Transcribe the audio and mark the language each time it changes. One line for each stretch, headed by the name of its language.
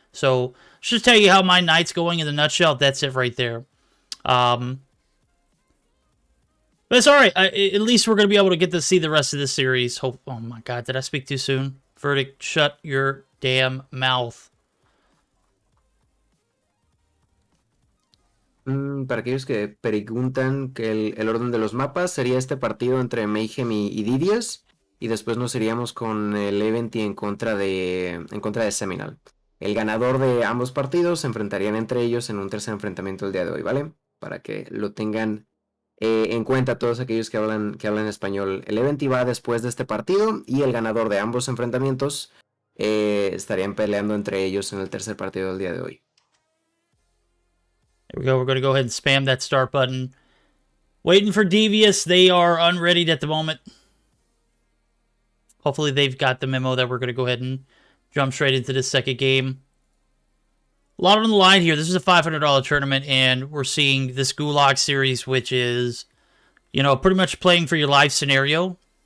English: So, just tell you how my night's going in a nutshell. That's it right there. But it's all right. At least we're going to be able to get to see the rest of this series. Oh my God, did I speak too soon? Verdict, shut your damn mouth.
Spanish: Para aquellos que preguntan, que el orden de los mapas sería este partido entre Mayhem y Devious, y después nos iríamos con el Event y en contra de Seminal. El ganador de ambos partidos se enfrentarían entre ellos en un tercer enfrentamiento el día de hoy, ¿vale? Para que lo tengan en cuenta todos aquellos que hablan español. El Event va después de este partido, y el ganador de ambos enfrentamientos estarían peleando entre ellos en el tercer partido del día de hoy.
English: There we go. We're going to go ahead and spam that start button. Waiting for Devious. They are unreadied at the moment. Hopefully they've got the memo that we're going to go ahead and jump straight into this second game. A lot on the line here. This is a $500 tournament, and we're seeing this Gulag series, which is, pretty much playing for your life scenario.